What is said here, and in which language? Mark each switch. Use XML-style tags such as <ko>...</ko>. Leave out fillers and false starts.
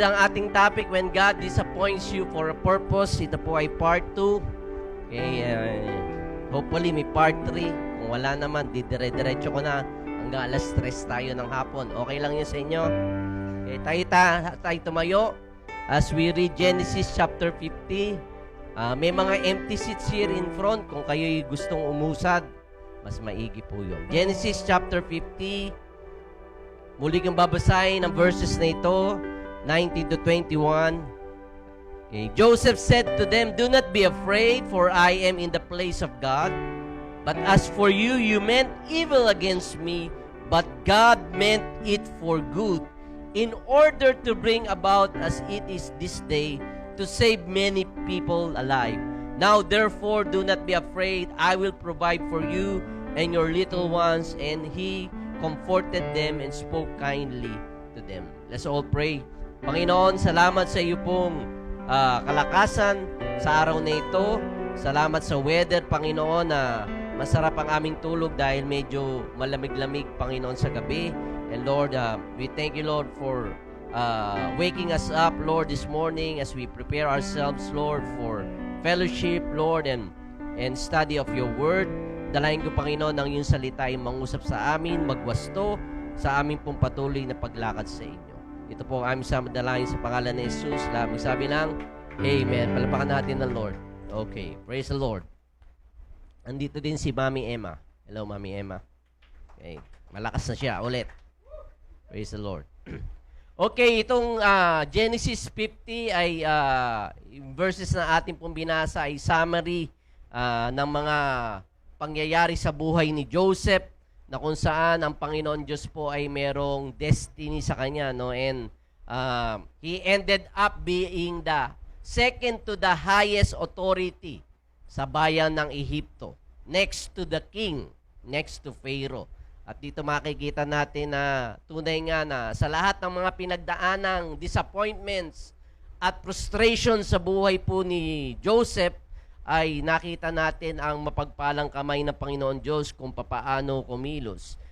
<tl>Ang ating topic,</tl> <en>when God disappoints you for a purpose.</en> <tl>Ito po ay part 2. Okay, hopefully may part 3. Kung wala naman, dire-diretso ko na. Hanggang alas 3 tayo ng hapon. Okay lang yun sa inyo? Okay, tayo tumayo</tl> <en>as we read Genesis chapter 50.</en> <tl>May mga empty seats</tl> <en>here in front.</en> <tl>Kung kayo'y gustong umusad, mas maigi po yun. Genesis chapter 50. Muli kong babasahin ang verses na ito, 19 to 21. Okay.</tl> <en>Joseph said to them, "Do not be afraid, for I am in the place of God. But as for you, you meant evil against me, but God meant it for good, in order to bring about as it is this day, to save many people alive. Now therefore do not be afraid. I will provide for you and your little ones." And he comforted them and spoke kindly to them. Let's all pray.</en> <tl>Panginoon, salamat sa iyo pong kalakasan sa araw na ito. Salamat sa weather, Panginoon, na masarap ang aming tulog dahil medyo malamig-lamig, Panginoon, sa gabi.</tl> <en>And Lord, we thank you, Lord, for waking us up, Lord, this morning as we prepare ourselves, Lord, for fellowship, Lord, and study of your word.</en> <tl>Dalayan ko, Panginoon, ang iyong salita ay mangusap sa amin, magwasto sa aming pong patuloy na paglakad sa inyo. Ito po ang aming samadalayan sa pangalan ni Jesus. Lamang sabi lang, Amen. Palapakan natin ng Lord. Okay,</tl> <en>praise the Lord.</en> <tl>Andito din si Mami Emma. Hello, Mami Emma. Okay, malakas na siya ulit.</tl> <en>Praise the Lord.</en> <tl>Okay, itong Genesis 50 ay verses na ating pong binasa ay summary ng mga pangyayari sa buhay ni Joseph, na kung saan ang Panginoon Diyos po ay merong destiny sa kanya, no?</tl> <en>And he ended up being the second to the highest authority</en> <tl>sa bayan ng Ehipto,</tl> <en>next to the king, next to Pharaoh.</en> <tl>At dito makikita natin na tunay nga na sa lahat ng mga pinagdaanang disappointments at frustration sa buhay po ni Joseph, ay nakita natin ang mapagpalang kamay ng Panginoon Diyos kung papaano kumilos.</tl>